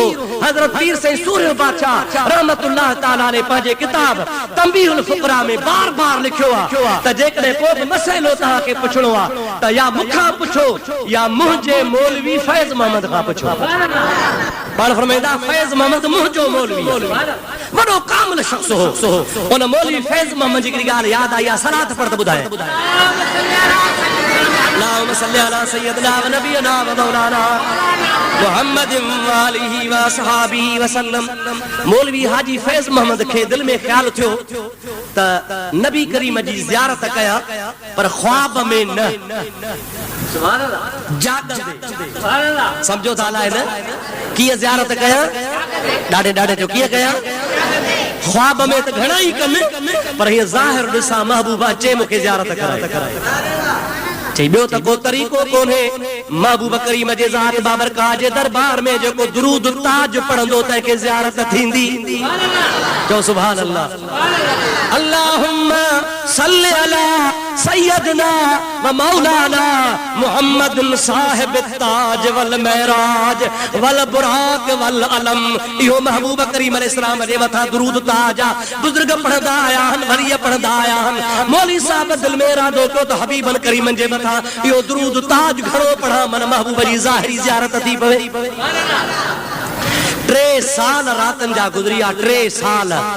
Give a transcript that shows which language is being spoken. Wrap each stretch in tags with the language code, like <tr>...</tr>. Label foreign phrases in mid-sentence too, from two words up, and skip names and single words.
<sd>हज़रत पीर साईं सूर्य बादशाह</sd> <ar>رحمة الله تعالى</ar> <sd>ने पंहिंजे किताब तंबीहुल फुक़रा में बार बार लिखियो आहे त जेकॾहिं को बि मसइलो तव्हांखे पुछणो आहे त या मूंखां पुछो या मुंहिंजे मौलवी फैज़ मोहम्मद खां पुछो। पाण फरमाईंदा फैज़ मोहम्मद मुंहिंजो मौलवी, वॾो कामिल शख्स हो। उन मौलवी फैज़ मोहम्मद जी हिकिड़ी ॻाल्हि यादि आई आहे, सलात पढ़ त ॿुधाए।</sd> <ar>اللهم صل على سيدنا ونبينا ومولانا محمد وآله وأصحابه وسلم.</ar> <sd>मौलवी हाजी फैज़ मोहम्मद खे दिल में ख्याल थियो त नबी करीम जी ज़ियारत कया, पर ख्वाब में न, जागंदे। समझो था अलाए न कीअं ज़ियारत कया, ॾाढे ॾाढे जो कीअं कया, ख्वाब में त घणा ई कनि, पर हीअ ज़ाहिर ॾिसां महबूबा अचे मूंखे ज़ियारत कराए। चई ॿियो त को तरीक़ो कोन्हे, महबूब करीम जे ज़ात बाबरकाह जे दरबार में जेको दुरूद ताज पढ़ंदो तंहिंखे ज़ियारत थींदी। चओ</sd> <ar>سبحان الله. اللهم صل على سيدنا ومولانا محمد صاحب التاج والمعراج والبراق والعلم.</ar> <sd>इहो महबूब करीम अलैहिस्सलाम जे मथां दुरूद ताज आहे। बुजुर्ग पढ़ंदा आया आहिनि, वरी पढ़ंदा आया आहिनि। मौलवी साहब दिल में इरादो कयो त हबीबन करीमन जे मथां इहो दुरूद ताज घणो पढ़ा, मन महबूब जी ज़ाहिरी ज़ियारत थी पवे। 3 साल रातनि जा गुज़रिया, 3 साल।</sd>